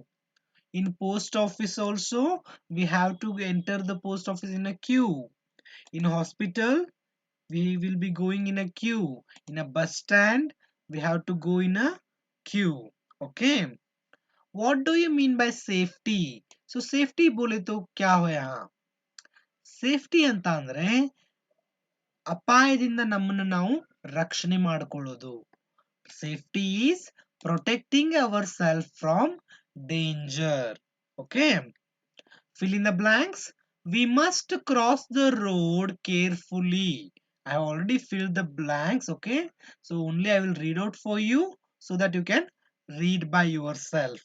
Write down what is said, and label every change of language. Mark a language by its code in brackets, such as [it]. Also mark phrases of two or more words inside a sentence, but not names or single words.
[en] In post office also, we have to enter the post office in a queue. In hospital, we will be going in a queue. In a bus stand, we have to go in a queue. Okay. What do you mean by safety? So safety [hi] बोले तो क्या हो यहाँ? [kn] Safety ಅಂತ ಅಂದ್ರೆ ಅಪಾಯದಿಂದ ನಮ್ಮನ್ನು ನಾವು ರಕ್ಷಣೆ ಮಾಡಿಕೊಳ್ಳೋದು. [en] Safety is protecting ourselves from danger. Okay. Fill in the blanks. We must cross the road carefully. I have already filled the blanks. Okay. So only I will read out for you so that you can read by yourself.